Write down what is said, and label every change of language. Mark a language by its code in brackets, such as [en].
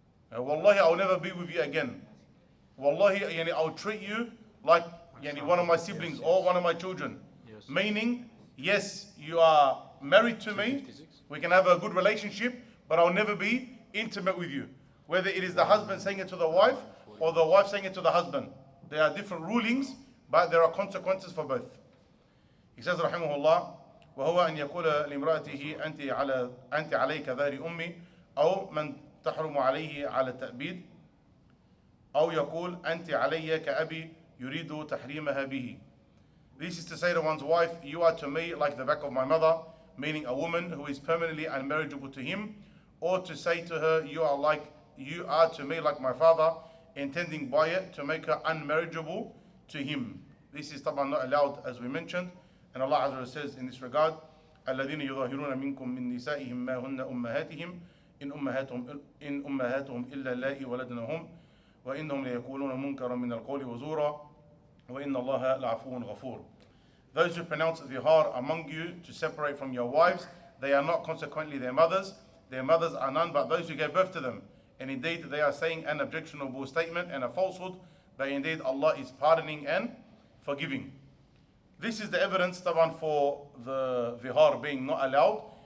[en] Wallahi, I will never be with you again. Wallahi, I will treat you like one of my siblings or one of my children." Yes. Meaning, yes, you are married to me, we can have a good relationship, but I'll never be intimate with you. Whether it is the husband saying it to the wife or the wife saying it to the husband. There are different rulings, but there are consequences for both. He says, [ar] rahimahullah, وهو أن يقول لامرأته أنت عليك ظهر أمي أو من تحرم عليه على التأبيد أو يقول أنت علي كأبي يريد تحريمها به. [en] This is to say to one's wife, "You are to me like the back of my mother," meaning a woman who is permanently unmarriageable to him, or to say to her, "You are to me like my father," intending by it to make her unmarriageable to him. This is not allowed, as we mentioned, and Allah Azza wa says in this regard, [ar] الذين يظاهرون منكم من نسائهم ما هن أمهاتهم إن أمهاتهم إلا اللائي ولدنهم وإنهم ليقولون منكرا من القول وزورا وإن الله لعفو غفور. [en] Those who pronounce dhihar among you to separate from your wives, they are not consequently their mothers. Their mothers are none but those who gave birth to them. And indeed they are saying an objectionable statement and a falsehood, but indeed Allah is pardoning and forgiving. This is the evidence, taban, for the dhihar being not allowed.